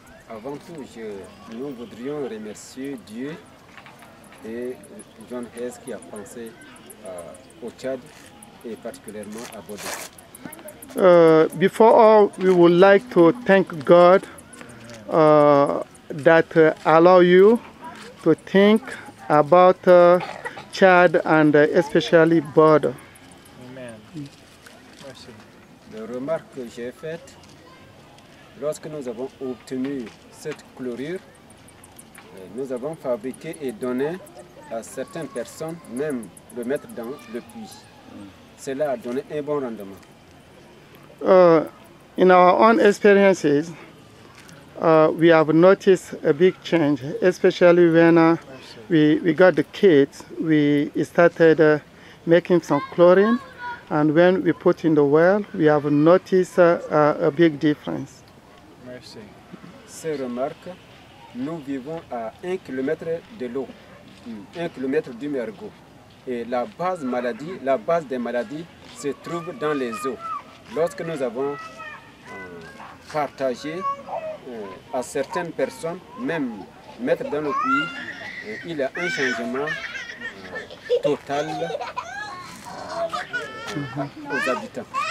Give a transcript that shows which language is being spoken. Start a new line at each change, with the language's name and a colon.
French: Avant tout, nous voudrions remercier Dieu et John Hess qui a pensé au Tchad et particulièrement à Bodo.
English: Before all, we would like to thank God that allow you to think about Chad and especially Bodo.
French: Amen. Merci. La remarque que j'ai faite, lorsque nous avons obtenu cette chlorure, nous avons fabriqué et donné à certaines personnes, même le mettre dans le puits. Cela a donné un bon rendement.
English: In our own experiences, we have noticed a big change, especially when we got the kids. We started making some chlorine, and when we put in the well, we have noticed a big difference.
French: Merci. Ces remarques, nous vivons à 1 km de l'eau, 1 km du Mergo. Et la base des maladies se trouve dans les eaux. Lorsque nous avons partagé à certaines personnes, même mettre dans le puits, il y a un changement total aux habitants.